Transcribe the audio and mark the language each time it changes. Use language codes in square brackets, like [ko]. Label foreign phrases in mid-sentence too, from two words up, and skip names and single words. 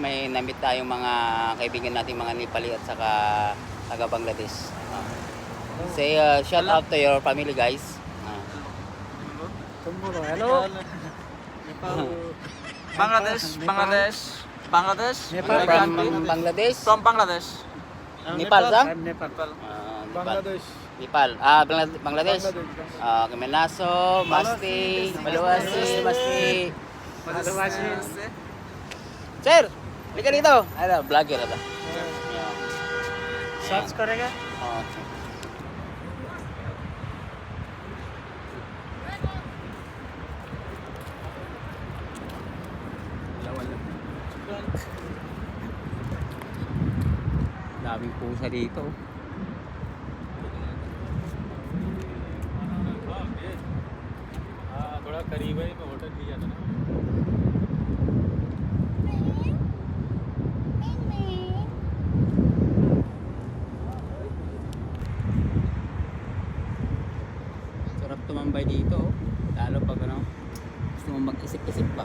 [tl] May namit tayong mga kaibigan nating mga Nepali at saka taga Bangladesh. [en] Say shout out to your family guys. Hello. Bangladesh. Bangladesh. Bangladesh. From Bangladesh. From Bangladesh. [tl] Nepal sa? Nepal. Bangladesh. Nepal. Bangladesh. Kemenaso, Masti, Maluwasi, Masti. Sir, lika dito. Ano, vlogger ata. [hi] Search करेगा. [tl] Daming pusa dito. [hi] थोड़ा करीब है मैं होटल लिया था ना [tl] Sarap tumambay dito. Lalo pag ano, gusto mo mag-isip-isip pa.